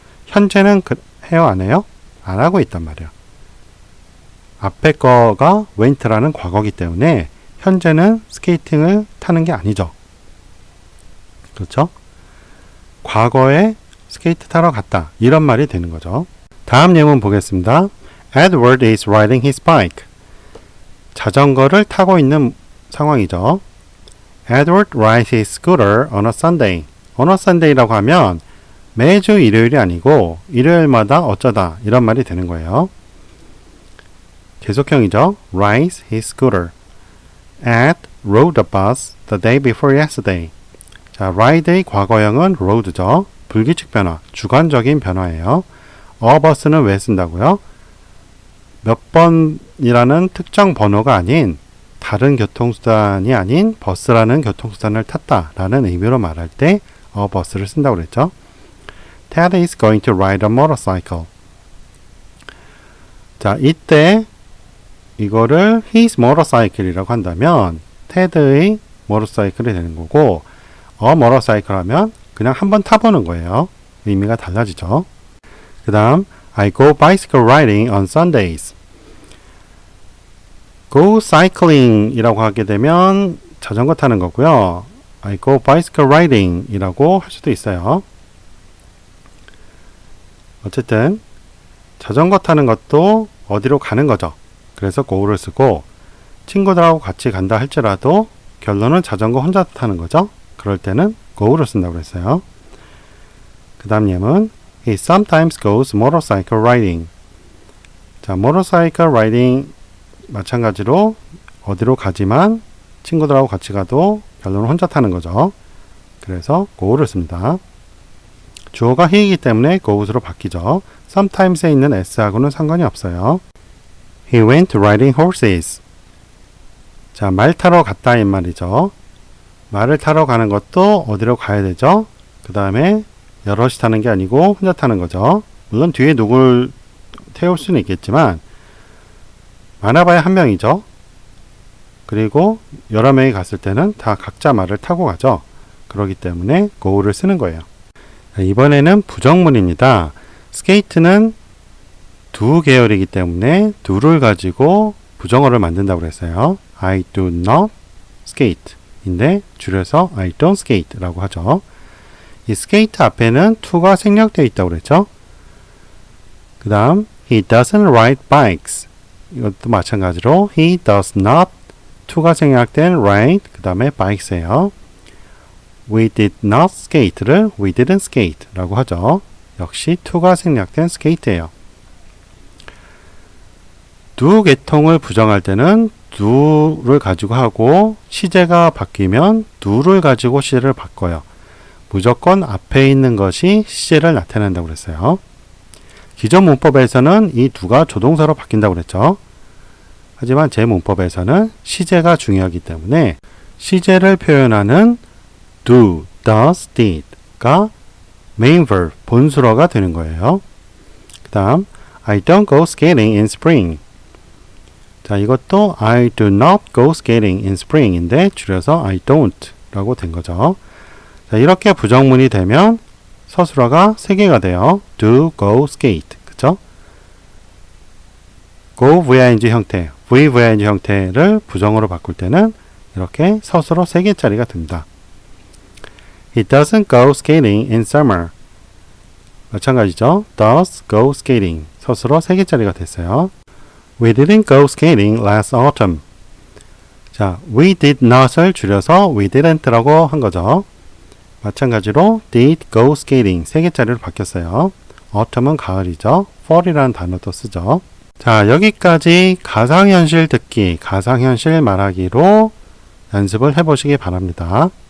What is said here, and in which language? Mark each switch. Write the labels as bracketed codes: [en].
[ko] 현재는 해요 안 해요? 안 하고 있단 말이에요. 앞에 거가 went라는 과거이기 때문에 현재는 스케이팅을 타는 게 아니죠. 그렇죠? 과거에 스케이트 타러 갔다. 이런 말이 되는 거죠. 다음 예문 보겠습니다. [en] Edward is riding his bike. [ko] 자전거를 타고 있는 상황이죠. [en] Edward rides his scooter on a Sunday. [ko] on a Sunday라고 하면 매주 일요일이 아니고 일요일마다 어쩌다 이런 말이 되는 거예요. 계속형이죠. [en] rides his scooter. Ed rode a bus the day before yesterday. [ko] 자, ride의 과거형은 rode죠. 불규칙 변화, 주관적인 변화예요. a bus는 왜 쓴다고요? 몇 번이라는 특정 번호가 아닌 다른 교통수단이 아닌 버스라는 교통수단을 탔다라는 의미로 말할 때 a bus를 쓴다고 그랬죠. [en] Ted is going to ride a motorcycle. [ko] 자, 이때 이거를 his motorcycle이라고 한다면 테드의 모터사이클이 되는 거고 a motorcycle 하면 그냥 한번 타보는 거예요. 의미가 달라지죠. 그 다음 [en] I go bicycle riding on Sundays. go cycling [ko] 이라고 하게 되면 자전거 타는 거고요. [en] I go bicycle riding [ko] 이라고 할 수도 있어요. 어쨌든 자전거 타는 것도 어디로 가는 거죠. 그래서 go를 쓰고 친구들하고 같이 간다 할지라도 결론은 자전거 혼자 타는 거죠. 그럴 때는 go를 쓴다고 그랬어요. 그 다음 예문 [en] He sometimes goes motorcycle riding. [ko] 자, motorcycle riding 마찬가지로 어디로 가지만 친구들하고 같이 가도 결론은 혼자 타는 거죠. 그래서 go를 씁니다. 주어가 he이기 때문에 goes로 바뀌죠. sometimes에 있는 s하고는 상관이 없어요. [en] He went riding horses. [ko] 자, 말 타러 갔다 이 말이죠. 말을 타러 가는 것도 어디로 가야 되죠? 그 다음에 여럿이 타는 게 아니고 혼자 타는 거죠. 물론 뒤에 누굴 태울 수는 있겠지만 많아봐야 한 명이죠. 그리고 여러 명이 갔을 때는 다 각자 말을 타고 가죠. 그렇기 때문에 go를 쓰는 거예요. 이번에는 부정문입니다. skate는 두 계열이기 때문에 do를 가지고 부정어를 만든다고 그랬어요. [en] I do not skate [ko] 인데 줄여서 [en] I don't skate [ko] 라고 하죠. 이 skate 앞에는 to가 생략되어 있다고 그랬죠. 그 다음 [en] he doesn't ride bikes. [ko] 이것도 마찬가지로 [en] he does not [ko] to가 생략된 ride 그 다음에 bikes예요. [en] We did not skate를 we didn't skate [ko] 라고 하죠. 역시 to가 생략된 skate예요. do 계통을 부정할 때는 do를 가지고 하고 시제가 바뀌면 do를 가지고 시제를 바꿔요. 무조건 앞에 있는 것이 시제를 나타낸다고 그랬어요. 기존 문법에서는 이 do가 조동사로 바뀐다고 그랬죠. 하지만 제 문법에서는 시제가 중요하기 때문에 시제를 표현하는 do, does, did가 main verb, 본수어가 되는 거예요. 그 다음 [en] I don't go skating in spring. [ko] 자, 이것도 [en] I do not go skating in spring인데 [ko] 줄여서 [en] I don't [ko] 라고 된 거죠. 자, 이렇게 부정문이 되면 서술어가 3개가 돼요. do, go, skate. 그쵸? go, VING 형태, VING 형태를 부정어로 바꿀 때는 이렇게 서술어 3개짜리가 됩니다. [en] He doesn't go skating in summer. [ko] 마찬가지죠. [en] does go skating. [ko] 서술어 3개짜리가 됐어요. [en] We didn't go skating last autumn. [ko] 자, [en] we did not [ko] 을 줄여서 [en] we didn't [ko] 라고 한 거죠. 마찬가지로 [en] did go skating [ko] 3개짜리로 바뀌었어요. autumn은 가을이죠. fall이라는 단어도 쓰죠. 자, 여기까지 가상현실 듣기, 가상현실 말하기로 연습을 해보시기 바랍니다.